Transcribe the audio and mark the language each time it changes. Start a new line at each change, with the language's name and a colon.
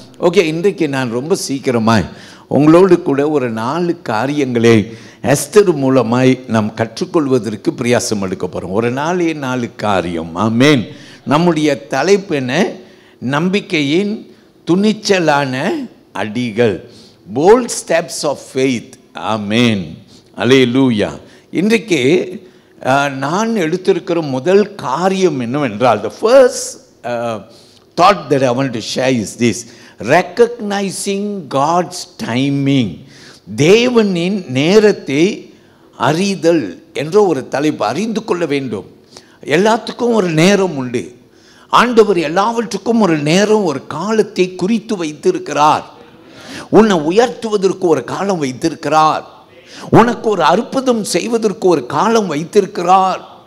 Tamil: Okay, இன்றைக்கு நான் ரொம்ப சீக்கிரமாய் உங்களோடு கூட ஒரு 4 காரியங்களை எஸ்தர் மூலமாய் நாம் கற்றுக்கொள்வதற்கு பிரயாசம் எடுக்க போகிறோம். ஒரு 4 காரியம். ஆமென். நம்முடைய தலைப்பு என்ன? நம்பிக்கையின் துணிச்சலான அடிகள்,
English: Bold steps of faith.
Tamil: ஆமென். அல்லேலூயா. இன்றைக்கு நான் எடுத்திருக்கிற முதல் காரியம் என்னவென்றால்,
English: the first thought that I want to share is this: recognizing God's timing.
Tamil: தேவனின் நேரத்தை அறிதல் என்ற ஒரு தலைப்பு. அறிந்து கொள்ள வேண்டும். எல்லாத்துக்கும் ஒரு நேரம் உண்டு. ஆண்டவர் எல்லாவற்றுக்கும் ஒரு நேரம், ஒரு காலத்தை குறித்து வைத்திருக்கிறார். உன்னை உயர்த்துவதற்கு ஒரு காலம் வைத்திருக்கிறார். உனக்கு ஒரு அற்புதம் செய்வதற்கு ஒரு காலம் வைத்திருக்கிறார்.